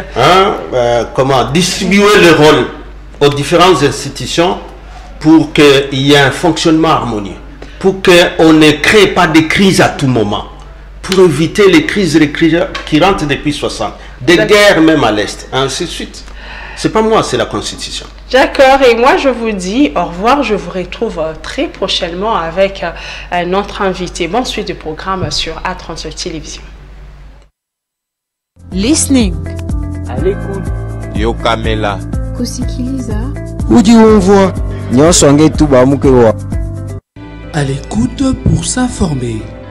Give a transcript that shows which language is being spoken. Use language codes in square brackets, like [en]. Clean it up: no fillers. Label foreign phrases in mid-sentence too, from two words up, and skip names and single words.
[fr] Qui a su distribuer le rôle aux différentes institutions pour qu'il y ait un fonctionnement harmonieux, pour qu'on ne crée pas de crises à tout moment, pour éviter les crises qui rentrent depuis 60, des guerres même à l'Est, ainsi de suite. C'est pas moi, c'est la Constitution. D'accord, et moi je vous dis au revoir, je vous retrouve très prochainement avec un autre invité. Bonne suite du programme sur A30 Télévision. [en] Listening. [fr] À l'écoute. [ln] Yo Kamela. [sw] Kusikiliza. [lua] Udi umvwa nyonso ngetuba mukewa. [fr] À l'écoute pour s'informer.